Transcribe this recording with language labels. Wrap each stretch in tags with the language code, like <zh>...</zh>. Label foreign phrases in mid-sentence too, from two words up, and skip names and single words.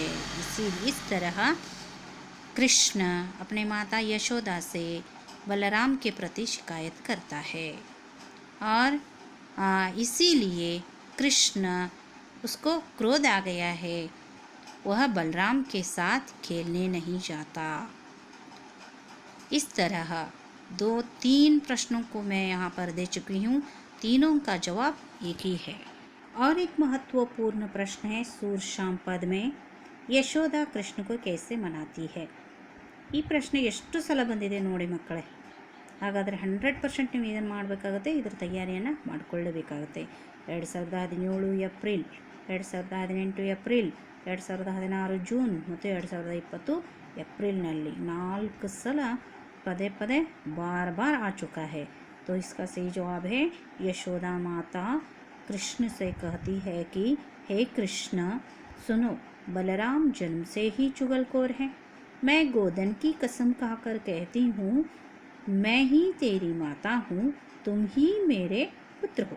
<hi>इस तरह कृष्ण अपने माता यशोदा से बलराम के प्रति शिकायत करता है और इसीलिए कृष्ण उसको क्रोध आ गया है, वह बलराम के साथ खेलने नहीं जाता. इस तरह 2-3 प्रश्नों को मैं यहाँ पर दे चुकी हूँ. तीनों का जवाब एक ही है. और एक महत्वपूर्ण प्रश्न है सूर शाम पद में यशोदा कृष्ण को कैसे मनाती है.</hi> <kn>ಈ ಪ್ರಶ್ನೆ ಎಷ್ಟು ಸಲ ಬಂದಿದೆ ನೋಡಿ ಮಕ್ಕಳೇ. ಹಾಗಾದರೆ 100% ನೀವು ಇದನ್ನು ಮಾಡಬೇಕಾಗುತ್ತೆ, ಇದರ ತಯಾರಿಯನ್ನು ಮಾಡಿಕೊಳ್ಳಬೇಕಾಗುತ್ತೆ. 2017 ಏಪ್ರಿಲ್, 2018 ಏಪ್ರಿಲ್, 2016 ಜೂನ್ ಮತ್ತು 2020 ಏಪ್ರಿಲ್ನಲ್ಲಿ 4 ಸಲ ಪದೇ ಪದೇ</kn> <hi>बार बार आ चुका है. तो इसका सही जवाब है यशोदा माता कृष्ण से कहती है कि हे कृष्ण सुनो, बलराम जन्म से ही चुगलखोर है. मैं गोधन की कसम खाकर कहती हूँ, मैं ही तेरी माता हूँ, तुम ही मेरे पुत्र हो.</hi>